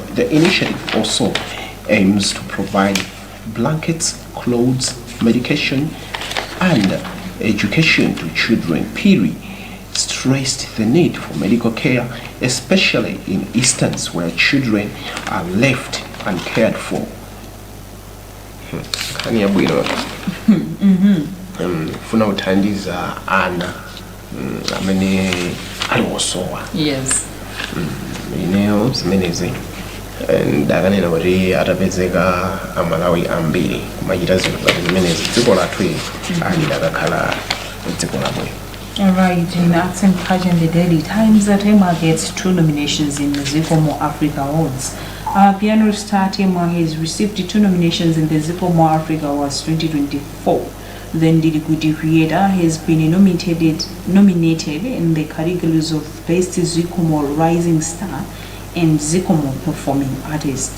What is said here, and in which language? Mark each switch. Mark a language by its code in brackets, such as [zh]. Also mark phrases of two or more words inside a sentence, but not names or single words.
[en] The initiative also aims to provide blankets, clothes, medication, and education to children. Phiri stressed the need for medical care, especially in instances where children are left uncared for. [ny] Kani ya bwino. Funa uthandiza ana amene aliwosowa. [en] Yes. [ny] Ineyo zimenezi ndakanena kuti atapezeka amalawi ambiri kumachita zinthu ngati zimenezi dziko lathu ali dakakhala dziko labwino. [en] Alright, in Arts and Culture in the Daily Times, Tema gets 2 nominations in the Zikomo Africa Awards. Piano star Tema has received 2 nominations in the Zikomo Africa Awards 2024. Then Didi Creator has been nominated in the categories of Best Zikomo Rising Star and Zikomo Performing Artist.